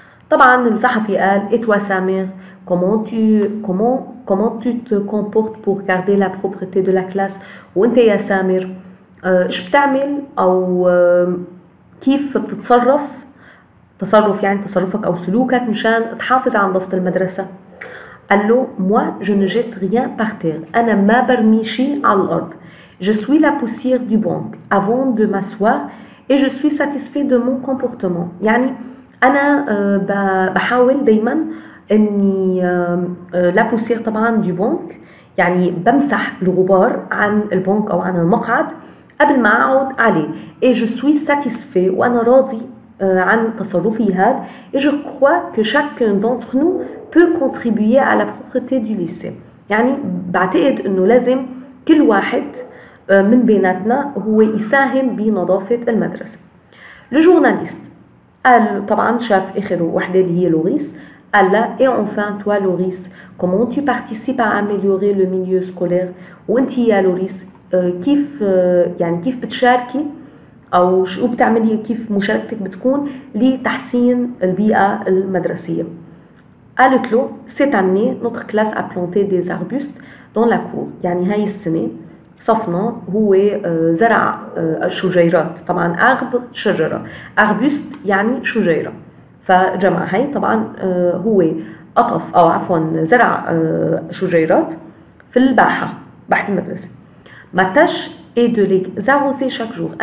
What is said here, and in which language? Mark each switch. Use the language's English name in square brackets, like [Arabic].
[Arabic] طبعا الصحفي قال: [French] et toi Samer, comment tu te comportes pour garder la propreté de la classe؟ [Arabic] وانت يا سامر ايش بتعمل او كيف بتتصرف؟ تصرف يعني تصرفك او سلوكك مشان تحافظ على نظافة المدرسة. قال له: [French] moi je ne jette rien par terre. [Arabic] انا ما برمي شيء على الارض. [French] je suis la poussière du banc avant de m'asseoir et je suis satisfait de mon comportement. [Arabic] يعني أنا بحاول دايما إني لا بوسير طبعا دي بونك، يعني بمسح الغبار عن البنك أو عن المقعد قبل ما أقعد عليه. [French] et je suis satisfait [Arabic] وأنا راضي عن تصرفي هذا. [French] et je crois que chacun d'entre nous peut contribuer à la propreté du lycée. [Arabic] يعني بعتقد إنه لازم كل واحد من بيناتنا هو يساهم بنظافة المدرسة. le journaliste قال طبعا شاف آخر وحدة اللي هي لوريس. قال لها: [French] et enfin toi Loris, comment tu participes à améliorer le milieu scolaire؟ [Arabic] وانتي يا لوريس كيف يعني كيف بتشاركي او شو بتعملي، كيف مشاركتك بتكون لتحسين البيئة المدرسية؟ قالت له: [French] cette année notre classe a planté des arbustes dans la cour. [Arabic] يعني هاي السنة صفنا هو زرع شجيرات. طبعا أغب شجرة، أربوست يعني شجيرة، فجمع هاي طبعا هو قطف أو عفوا زرع شجيرات في الباحة، باحة المدرسة. ما تاش [French] et de les arroser chaque jour.